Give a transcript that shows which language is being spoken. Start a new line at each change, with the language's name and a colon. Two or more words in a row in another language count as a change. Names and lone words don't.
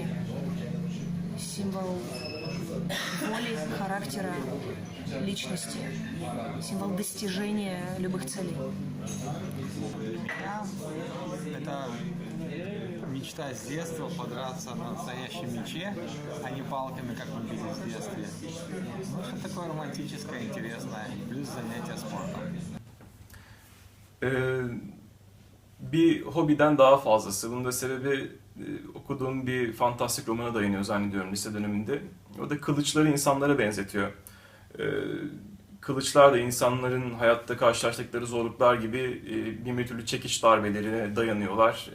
Russian: Символ воли, характера, личности, символ достижения любых целей. Это мечта с детства подраться на настоящем мече, а не палками, как мы видели в детстве. Ну, что такое романтическое, интересное, плюс занятие спортом.
Turkish: Bir hobiden daha fazlası. Bunun da sebebi okuduğum bir fantastik romana dayanıyor zannediyorum lise döneminde. O da kılıçları insanlara benzetiyor. Kılıçlar da insanların hayatta karşılaştıkları zorluklar gibi bir türlü çekiç darbelerine dayanıyorlar.